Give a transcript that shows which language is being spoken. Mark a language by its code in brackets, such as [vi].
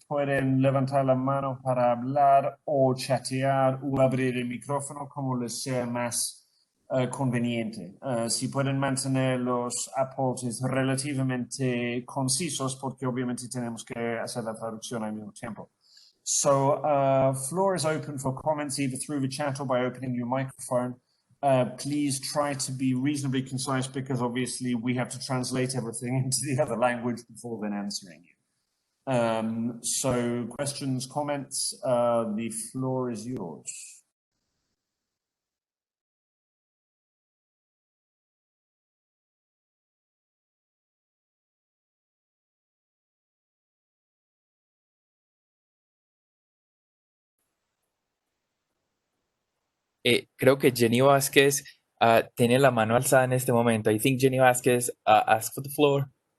[es] Pueden levantar la mano para hablar o chatear o abrir el micrófono como les sea más conveniente. Si pueden mantener los aportes relativamente concisos, porque obviamente tenemos que hacer la traducción al mismo tiempo. [en] So floor is open for comments either through the chat or by opening your microphone. Please try to be reasonably concise because obviously we have to translate everything into the other language before then answering you. So questions, comments, the floor is yours. [es] Creo que Jenny Vázquez tiene la mano alzada en este momento. [en] I think Jenny Vázquez asked for the floor.